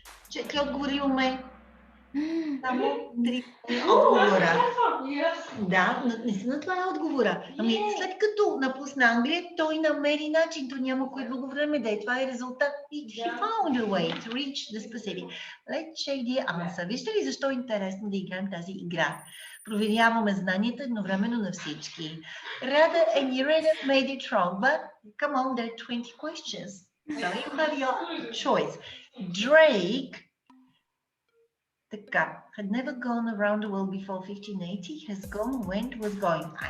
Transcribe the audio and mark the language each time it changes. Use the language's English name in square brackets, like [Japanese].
[Bulgarian] Четири отговори имаме. Само 3 отговора. Да, наистина това е отговора. Ами след като напусна Англия, той намери начин, то няма кой друго време да е. Това е резултат. [English] He found a way to reach the specific. Let's check the answer. [Bulgarian] Вижте ли защо е интересно да играем тази игра? Проверяваме знанията едновременно на всички. [English] Rada and Irena made it wrong, but come on, there are 20 questions. So you have your choice. Drake had never gone around the world before 1580, has gone, went, was going.